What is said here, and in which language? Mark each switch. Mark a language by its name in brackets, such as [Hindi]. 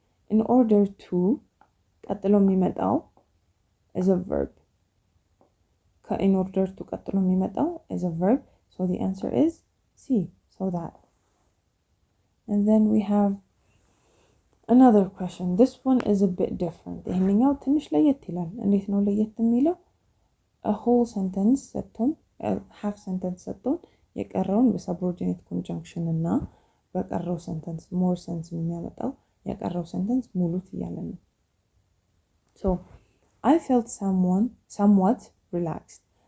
[English] In order to [Amharic] ቀጥሎ የሚመጣው [English] is a verb. In order to [Amharic] ቀጥሎ የሚመጣው [English] is a verb. So the answer is C. So that. And then we have another question. This one is a bit different. [Amharic] ይሄንኛው ትንሽ ለየት ይላል። እንዴት ነው ለየት የሚለው? [English] A whole sentence [Amharic] ሰጥቶን half sentence ሰጥቶን የቀረውን በsubordinate conjunction እና በቀረው sentence more sense የሚያመጣው የቀረው sentence ሙሉት እያለን ነው። [English] So I felt somewhat relaxed.